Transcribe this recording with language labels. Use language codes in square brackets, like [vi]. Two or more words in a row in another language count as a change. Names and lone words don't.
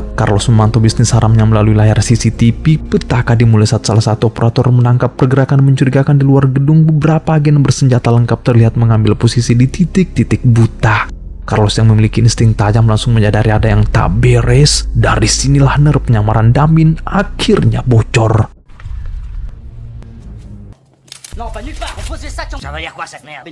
[id] Carlos memantau bisnis haramnya melalui layar CCTV. Petaka dimulai saat salah satu operator menangkap pergerakan mencurigakan di luar gedung. Beberapa agen bersenjata lengkap terlihat mengambil posisi di titik-titik buta. Carlos yang memiliki insting tajam langsung menyadari ada yang tak beres. Dari sinilah nerf penyamaran Damin akhirnya bocor. [fr] Non, pas nulle part. On posait ça. Ça va dire quoi cette merde?